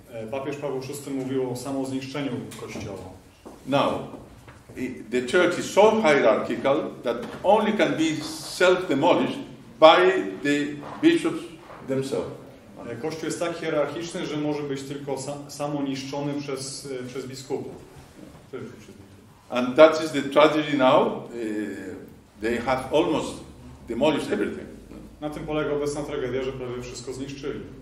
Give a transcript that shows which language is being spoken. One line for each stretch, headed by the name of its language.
Polish: Papież Paweł VI mówił o samozniszczeniu Kościoła.
English: Now, the church is so hierarchical that only can be self-demolished by the bishops themselves.
Polish: Kościół jest tak hierarchiczny, że może być tylko samoniszczony przez biskupów.
English: And that is the tragedy now. They have almost demolished everything.
Polish: Na tym polega obecna tragedia, że prawie wszystko zniszczyli.